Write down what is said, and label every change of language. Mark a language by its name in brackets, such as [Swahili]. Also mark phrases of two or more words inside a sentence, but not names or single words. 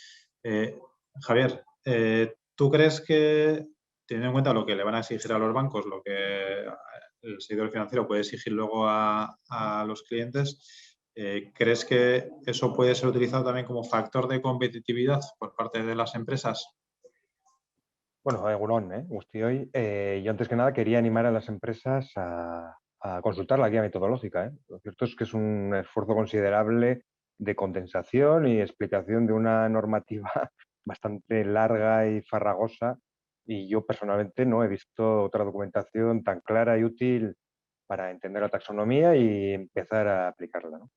[Spanish] Javier, ¿tú crees que, teniendo en cuenta lo que le van a exigir a los bancos, lo que el sector financiero puede exigir luego a los clientes, ¿crees que eso puede ser utilizado también como factor de competitividad por parte de las empresas? [Basque] Bueno, egunon, guztioi. [Spanish] Yo antes que nada quería animar a las empresas a consultar la guía metodológica. Lo cierto es que es un esfuerzo considerable de condensación y explicación de una normativa bastante larga y farragosa, y yo personalmente no he visto otra documentación tan clara y útil para entender la taxonomía y empezar a aplicarla, ¿no?